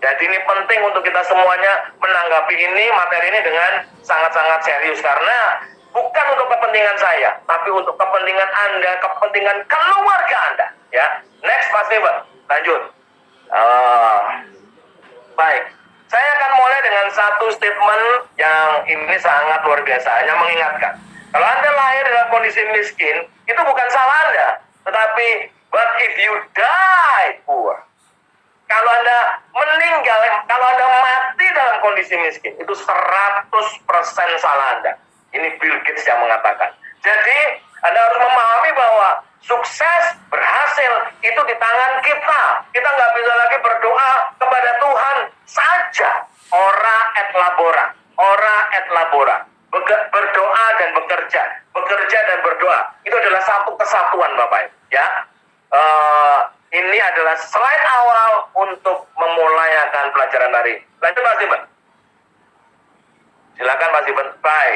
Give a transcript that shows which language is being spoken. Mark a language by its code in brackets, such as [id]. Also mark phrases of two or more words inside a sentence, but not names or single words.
[id] Jadi ini penting untuk kita semuanya menanggapi materi ini dengan sangat-sangat serius, karena bukan untuk kepentingan saya, tapi untuk kepentingan Anda, kepentingan keluarga Anda. Ya, next Pak Steven, lanjut. Baik, saya akan mulai dengan satu statement yang ini sangat luar biasa, hanya mengingatkan. Kalau Anda lahir dalam kondisi miskin, itu bukan salah Anda, tetapi [en] but if you die poor, [id] kalau Anda meninggal, kalau Anda mati dalam kondisi miskin, itu 100% salah Anda. Ini Bill Gates yang mengatakan. Jadi, Anda harus memahami bahwa sukses, berhasil, itu di tangan kita. Kita nggak bisa lagi berdoa kepada Tuhan saja. [la] Ora et labora. Ora et labora. [id] Berdoa dan bekerja. Bekerja dan berdoa. Itu adalah satu kesatuan, Bapak Ibu. Ya. Ini adalah slide awal untuk memulai akan pelajaran hari ini. Lanjut Pak Steven. Silakan Pak Steven. Baik.